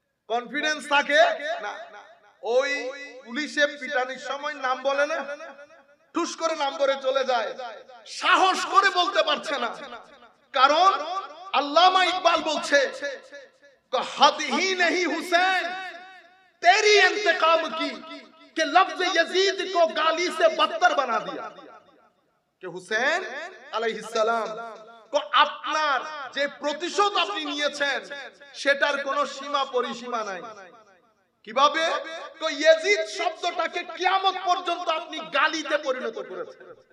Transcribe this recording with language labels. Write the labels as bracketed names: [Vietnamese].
[Bangla] Confidence থাকে না। ওই পুলিশে পিটানির সময় নাম বলে না, টুস করে নাম বলে চলে যায়, সাহস করে বলতে পারছে না। কারণ আল্লামা ইকবাল বলছে [Hindi] हद ही नहीं हुसैन तेरी इंतकाम की कि लफ्ज यजीद को गाली से बदतर बना दिया। कि हुसैन अलैहिस्सलाम को [Bangla] আপনার যে প্রতিশোধ আপনি নিয়েছেন সেটার কোনো সীমা পরিসীমা নাই। কিভাবে? তো ইয়াজিদ শব্দটাকে কিয়ামত পর্যন্ত আপনি গালিতে পরিণত করেছেন।